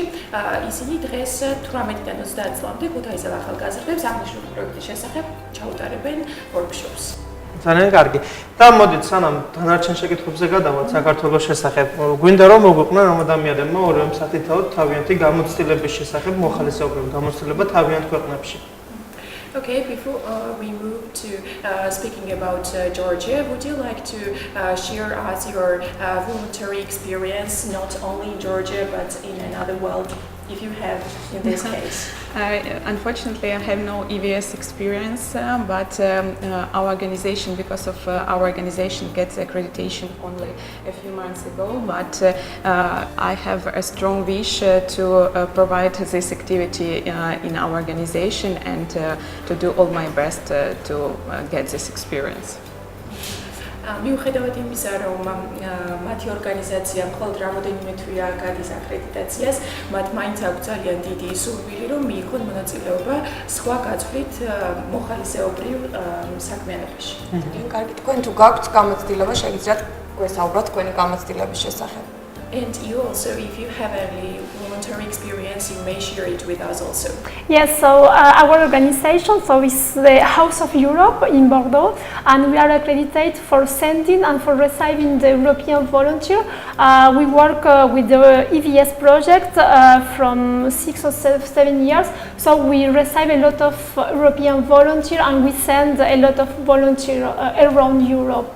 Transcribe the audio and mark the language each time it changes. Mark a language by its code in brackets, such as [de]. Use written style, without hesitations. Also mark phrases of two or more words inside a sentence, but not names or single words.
[ka] ისინი დღეს 18-დან 30 წლამდე ქუთაისელ ახალგაზრდებს აღნიშნული პროექტის შესახებ ჩაუტარებენ ვორქშოპს. ძალიან კარგი. და მოდით სანამ დანარჩენ შეკითხვებზე გადავალთ საქართველოს შესახებ, გვინდა რომ მოგვიყვნენ რომ ადამიანებმა 2 საათითაოდ თავიანთი გამოცდილების შესახებ მოხალისეობრივი გამოცდილება თავიანთ ქვეყნებში. [en] Okay, before we move to speaking about Georgia, would you like to share us your voluntary experience, not only in Georgia, but in another world, if you have in this case? Unfortunately, I have no EVS experience, but our organization, because of our organization, gets accreditation only a few months ago. But I have a strong wish to provide this activity in our organization and to do all my best to get this experience. [ka] მიუხედავად იმისა, რომ მათი ორგანიზაცია მხოლოდ რამოდენიმე თვეა გადის აკრედიტაციას, მათ მაინც აქვს ძალიან დიდი სურვილი, რომ მიიღონ მონაწილეობა სხვა გაწვრით მოხალისეობრივ საქმიანობაში. კარგი, თქვენ თუ გაქვთ გამოცდილება, შეგიძლიათ გვესაუბროთ თქვენი გამოცდილების შესახებ. [en] And you also, if you have any voluntary experience, you may share it with us also. Yes, so our organization is the House of Europe in Bordeaux, and we are accredited for sending and for receiving the European volunteer. We work with the EVS project from 6 or 7 years, so we receive a lot of European volunteer and we send a lot of volunteer around Europe.